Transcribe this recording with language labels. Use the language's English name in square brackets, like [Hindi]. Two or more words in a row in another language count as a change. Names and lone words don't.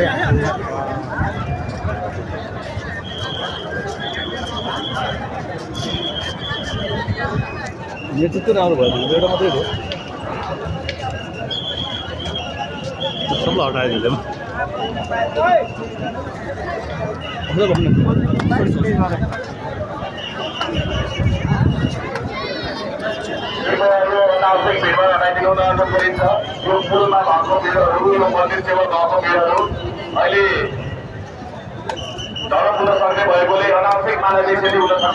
[Malay] Ini tuh orang baru, dia orang apa itu? Semua orang ada di dalam. [Nepali] अहिले धरम हुन सक्ने भएकोले अनावश्यक मानवीय क्षति हुन सक्छ।